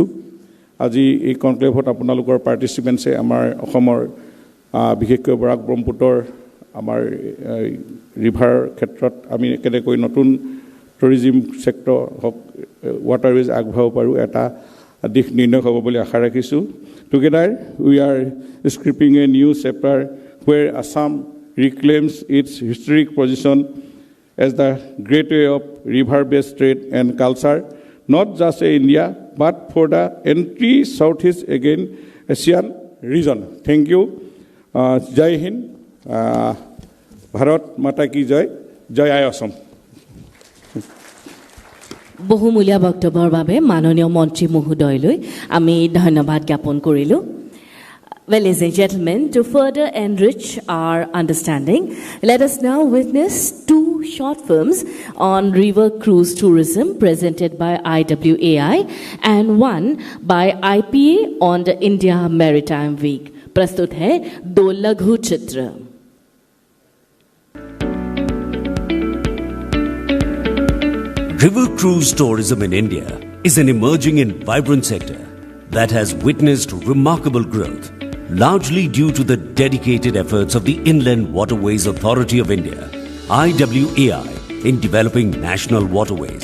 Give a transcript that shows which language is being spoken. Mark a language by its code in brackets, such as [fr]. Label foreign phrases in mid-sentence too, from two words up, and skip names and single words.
[as] আজি এই কনক্লেভত আপোনালোকৰ পাৰ্টিচিপেণ্টছে আমাৰ অসমৰ বিশেষকৈ বৰাক ব্ৰহ্মপুত্ৰৰ আমাৰ ৰিভাৰ ক্ষেত্ৰত আমি কেনেকৈ নতুন [en] tourism sector [as] হওক ৱাটাৰৱেজ আগবঢ়াব পাৰোঁ এটা দিশ নিৰ্ণয় হ'ব বুলি আশা ৰাখিছোঁ। [en] Together, we are scripting a new chapter where Assam reclaims its historic position as the gateway of river-based trade and culture, not just in India, but for the entire Southeast Asian region. Thank you. [hi] जय हिंद। भारत माता की जय. Jai Assam. [as] বহুমূলীয়া বক্তব্যৰ বাবে মাননীয় মন্ত্ৰী মহোদয়লৈ আমি ধন্যবাদ জ্ঞাপন কৰিলোঁ। [en] Well, ladies and gentlemen, to further enrich our understanding, let us now witness two short films on river cruise tourism presented by IWAI and one by IPA on the India Maritime Week. [hi] प्रस्तुत है दो लघु चित्र। [en] River cruise tourism in India is an emerging and vibrant sector that has witnessed remarkable growth, largely due to the dedicated efforts of the Inland Waterways Authority of India, IWAI, in developing national waterways.